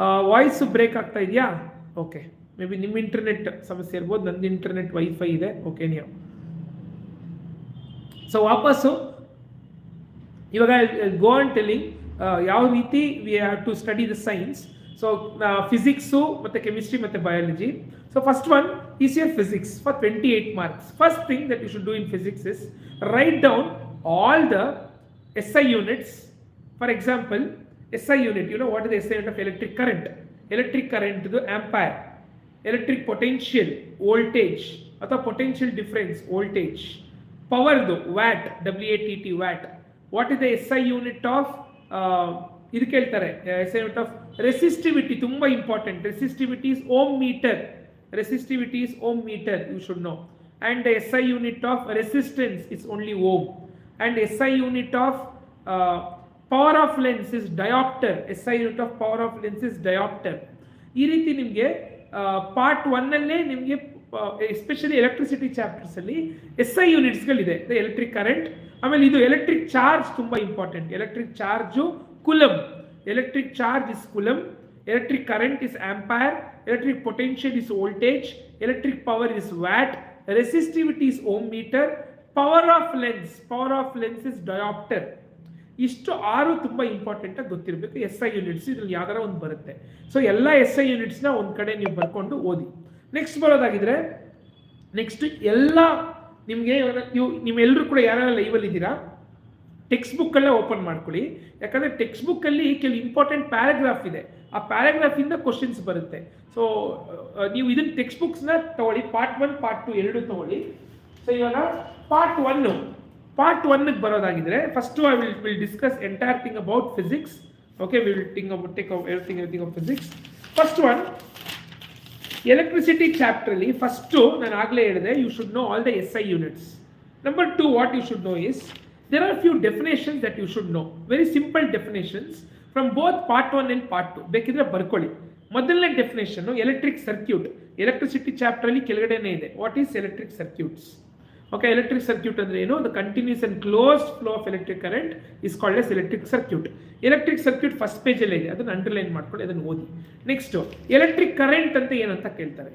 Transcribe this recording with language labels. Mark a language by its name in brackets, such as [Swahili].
[Kannada] Voice break ಆಗ್ತಾ ಇದೆಯಾ? Okay, may be ನಿಮ್ಮ ಇಂಟರ್ನೆಟ್ ಸಮಸ್ಯೆ ಇರ್ಬೋದು, ನಂದು ಇಂಟರ್ನೆಟ್ ವೈಫೈ ಇದೆ. [English] okay, [Kannada] ನೀವು [English] so [Kannada] ವಾಪಸ್ಸು ಇವಾಗ [English] go on telling [Kannada] ಯಾವ ರೀತಿ [English] We have to study the science. So physics [Kannada] ಮತ್ತು [English] Chemistry ಮತ್ತು biology. So first one is your physics for 28 marks. First thing that you should do in physics is write down all the SI units. For example, SI unit, you know what is the SI unit of electric current? Electric current is ampere. Electric potential, voltage, [Kannada] ಅಥವಾ [English] potential difference, voltage. Power though, watt, WATT, watt. What is the SI unit of [Kannada] ಇದು ಕೇಳ್ತಾರೆ, [English] SI unit of resistivity, [Kannada] ತುಂಬ [English] Important. resistivity is ohm meter. Resistivity is ohm meter, you should know. And the SI unit of resistance is only ohm. And SI unit of power of lens is diopter. SI unit of power of lens is diopter. [Kannada] ಈ ರೀತಿ ನಿಮಗೆ part 1 ಅಲ್ಲೇ ನಿಮಗೆ especially electricity chapters ಅಲ್ಲಿ SI ಯೂನಿಟ್ಸ್ಗಳಿದೆ. Electric current, ಆಮೇಲೆ ಇದು electric charge ತುಂಬ important. [English] Electric charge coulomb. Electric charge is coulomb. Electric current is ampere, electric potential is voltage, electric power is watt, resistivity is ohm meter, power of lens is diopter. [Kannada] ಇಷ್ಟು 6 ತುಂಬ important ಆಗಿ ಗೊತ್ತಿರಬೇಕು. SI units ಇದ್ರಲ್ಲಿ ಯಾವ್ದಾರ ಒಂದು ಬರುತ್ತೆ. So ಎಲ್ಲ SI ಯೂನಿಟ್ಸ್ನ ಒಂದು ಕಡೆ ನೀವು ಬರ್ಕೊಂಡು ಓದಿ. ನೆಕ್ಸ್ಟ್ ಬರೋದಾಗಿದ್ರೆ ನೆಕ್ಸ್ಟ್ ಎಲ್ಲ ನಿಮಗೆ ನಿಮ್ಮೆಲ್ಲರೂ ಕೂಡ ಯಾರ್ಯಾರು ಲೈವಲ್ಲಿ ಇದ್ದೀರಾ ಟೆಕ್ಸ್ಟ್ ಬುಕ್ಕಲ್ಲೇ ಓಪನ್ ಮಾಡ್ಕೊಳ್ಳಿ. ಯಾಕಂದರೆ ಟೆಕ್ಸ್ಟ್ ಬುಕ್ಕಲ್ಲಿ ಕೆಲವು ಇಂಪಾರ್ಟೆಂಟ್ ಪ್ಯಾರಾಗ್ರಾಫ್ ಇದೆ, ಆ ಪ್ಯಾರಾಗ್ರಾಫಿಂದ ಕ್ವಶನ್ಸ್ ಬರುತ್ತೆ. ಸೊ ನೀವು ಇದನ್ನ ಟೆಕ್ಸ್ಟ್ ಬುಕ್ಸ್ನ ತಗೊಳ್ಳಿ, ಪಾರ್ಟ್ 1 ಪಾರ್ಟ್ 2 ಎರಡೂ ತಗೊಳ್ಳಿ. [English] so [Kannada] ಇವಾಗ part 1ಗೆ ಬರೋದಾಗಿದ್ರೆ [English] First I will discuss entire thing about physics. Okay, we will take everything of physics. First one [Kannada] electricity ಚಾಪ್ಟ್ರಲ್ಲಿ first ನಾನು ಆಗಲೇ ಹೇಳಿದೆ, [English] You should know all the SI units. Number 2 what you should know is there are few definitions that you should know, very simple definitions from both part 1 and part 2. [Kannada] ಬೇಕಿದ್ರೆ ಬರ್ಕೊಳ್ಳಿ. ಮೊದಲನೇ definition electric circuit, electricity chapter ಅಲ್ಲಿ ಕೆಳಗಡೆನೇ ಇದೆ. [English] What is electric circuits? Okay, electric circuit [Kannada] ಅಂದ್ರೆ ಏನು? [English] The continuous and closed flow of electric current is called as electric circuit. [Kannada] Electric circuit first page ಅಲ್ಲೇ ಇದೆ, ಅದನ್ನ ಅಂಡರ್ಲೈನ್ ಮಾಡ್ಕೊಳ್ಳಿ, ಅದನ್ನು ಓದಿ. ನೆಕ್ಸ್ಟ್ ಎಲೆಕ್ಟ್ರಿಕ್ ಕರೆಂಟ್ ಅಂತ ಏನಂತ ಕೇಳ್ತಾರೆ.